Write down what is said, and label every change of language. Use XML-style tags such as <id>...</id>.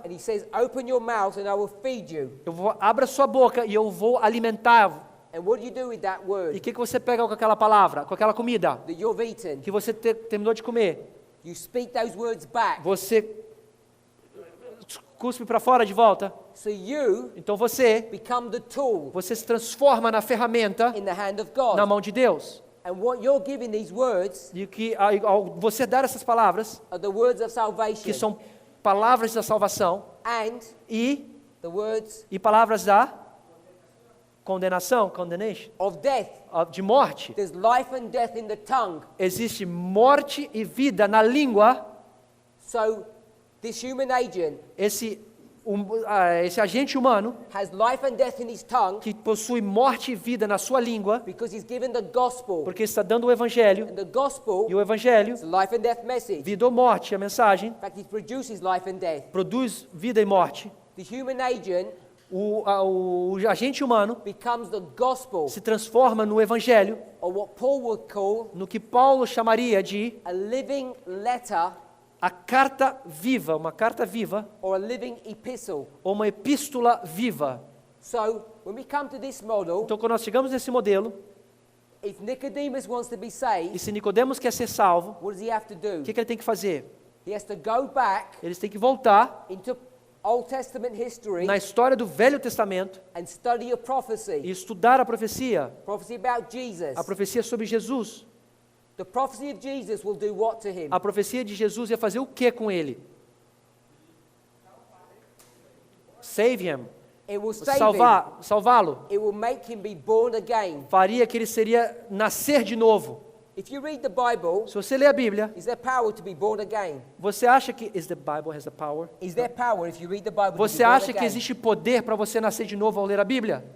<en>and he says, open your mouth and I will feed you.</en> <pt>abra a sua boca e eu vou alimentar.</pt> <en>And what do you do with that</en> <pt>E</pt> <en>word</en> <pt>o que você pega com aquela palavra, com aquela comida</pt> <en>that you've eaten?</en> <pt>que você terminou de comer?</pt> <en>You speak those words back.</en> <pt>Você cuspe para fora de volta.</pt> <en>So you</en> <pt>Então você</pt> <en>become the tool</en> <pt>se transforma na ferramenta</pt> <en>in the hand of God.</en> <pt>na mão de Deus.</pt> <en>And what you're giving these words</en> <pt>e que ao você dar essas palavras,</pt> <en>are the words of salvation</en> <pt>que são palavras da salvação,</pt> <en>and</en> <pt>e</pt> <en>the words</en> <pt>palavras da condenação, condemnation,</pt> <en>of death.</en> <pt>de morte.</pt> <en>There's life and death in the tongue.</en> <pt>Existe morte e vida na língua.</pt> <en>So this human agent</en> <pt>Esse agente humano</pt> <en>has life and death in his tongue</en> <pt>que possui morte e vida na sua língua,</pt> <en>because he's given the gospel.</en> <pt>porque está dando o evangelho,</pt> <en>And the gospel</en> <pt>e o evangelho,</pt> <en>is a life and death message.</en> <pt>vida ou morte, a mensagem,</pt> <en>In fact, it produces life and death.</en> <pt>produz vida e morte.</pt> <en>The human agent</en> <pt>O agente humano</pt> <en>becomes the gospel,</en> <pt>se transforma no evangelho,</pt> <en>or what Paul would call</en> <pt>no que Paulo chamaria de</pt> <en>a living letter</en> <pt>a carta viva, uma carta viva,</pt> <en>or a living epistle.</en> <pt>ou uma epístola viva.</pt> <en>So when we come to this model,</en> <pt>Então, quando nós chegamos nesse modelo,</pt> <en>if Nicodemus wants to be</en> <pt>e</pt> <en>saved,</en> <pt>se Nicodemos quer ser salvo,</pt> <en>what does he have to do?</en> <pt>o que ele tem que fazer?</pt> <en>He has to go back</en> <pt>Eles têm que voltar</pt> <en>into Old Testament history</en> <pt>na história do Velho Testamento</pt> <en>and study a</en> <pt>e</pt> <en>prophecy.</en> <pt>estudar a profecia</pt> <en>About Jesus.</en> <pt>a profecia sobre Jesus.</pt> <en>The prophecy of Jesus will do what to him?</en> <pt>A profecia de Jesus ia fazer o que com ele?</pt> <en>Save him. It will save him.</en> <pt>Salvá-lo.</pt> <en>It will make him be born again.</en> <pt>Faria que ele seria nascer de novo.</pt> <en>If you read the Bible,</en> <pt>Se você ler a Bíblia,</pt> <en>is there power to be born again?</en> <pt>você acha que</pt> <en>the Bible has the power? Is there power if you read the Bible to</en> <pt>Você</pt> <en>be born</en> <pt>acha que</pt> <en>again?</en> <pt>existe poder para você nascer de novo ao ler a Bíblia?</pt>